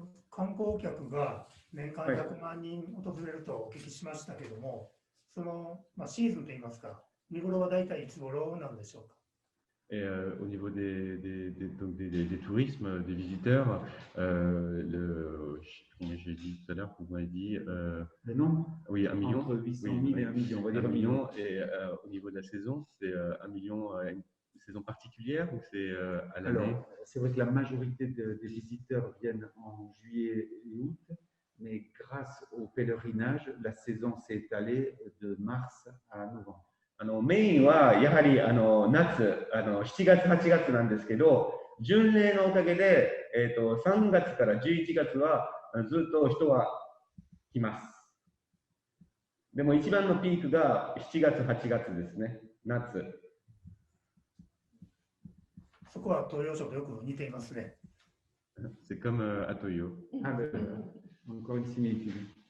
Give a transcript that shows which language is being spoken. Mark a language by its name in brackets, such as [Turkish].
[Japanese] 観光客が年間100万人訪れるとお聞きしましたけども、その、シーズンといいますか、見頃は大体いつ頃なんでしょうか。 [French] Et au niveau des tourismes, des visiteurs, comme j'ai dit tout à l'heure, vous m'avez dit le nombre. Oui, 1 million. Entre 800 000 et 1 million, on va dire 1 million. Et au niveau de la saison, c'est 1 million, saison particulière ou c'est à l'année? Alors, c'est vrai que la majorité des visiteurs viennent en juillet et août, mais grâce au pèlerinage, la saison s'est étalée de mars à novembre. [Japanese] メインはやはり夏、7月、8月なんですけど、巡礼のおかげで、3月から11月はずっと人は来ます。でも一番のピークが7月、8月ですね、夏。そこは東洋省とよく似ていますね。 [French] C'est comme à Toyo. Ah, encore une similitude.